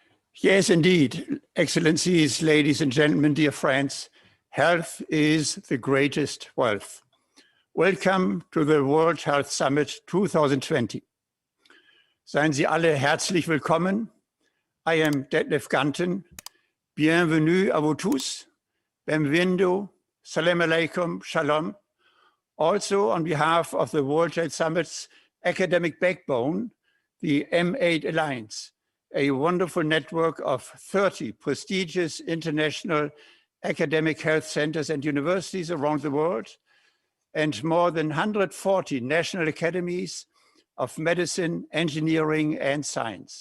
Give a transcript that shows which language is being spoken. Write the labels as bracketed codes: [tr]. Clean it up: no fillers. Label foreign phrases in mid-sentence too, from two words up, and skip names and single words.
[en] Yes, indeed. Excellencies, ladies and gentlemen, dear friends, health is the greatest wealth. Welcome to the World Health Summit 2020. [de] Seien Sie alle herzlich willkommen. [en] I am Detlev Ganten. [fr] Bienvenue à vous tous. [ar] Benvindo. سلام عليكم. Shalom. [en] Also on behalf of the World Health Summit's academic backbone, the M8 Alliance, a wonderful network of 30 prestigious international academic health centers and universities around the world, and more than 140 national academies of medicine, engineering, and science.